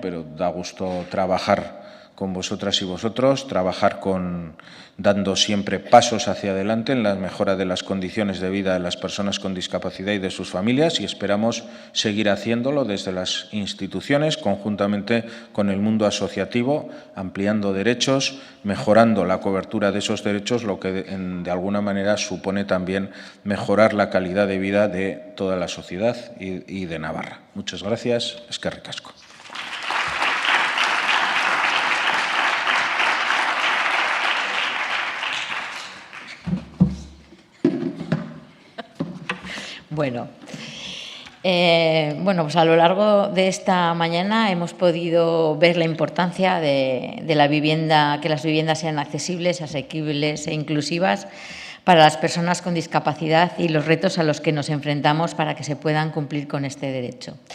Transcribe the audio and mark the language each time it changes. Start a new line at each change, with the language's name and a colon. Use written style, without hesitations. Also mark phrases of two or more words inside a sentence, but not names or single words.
Spanish: Pero da gusto trabajar con vosotras y vosotros, trabajar dando siempre pasos hacia adelante en la mejora de las condiciones de vida de las personas con discapacidad y de sus familias, y esperamos seguir haciéndolo desde las instituciones, conjuntamente con el mundo asociativo, ampliando derechos, mejorando la cobertura de esos derechos, lo que de alguna manera supone también mejorar la calidad de vida de toda la sociedad y de Navarra. Muchas gracias.
Basque: Eskerrik asko.
Spanish: Bueno, pues a lo largo de esta mañana hemos podido ver la importancia de la vivienda, que las viviendas sean accesibles, asequibles e inclusivas para las personas con discapacidad y los retos a los que nos enfrentamos para que se puedan cumplir con este derecho.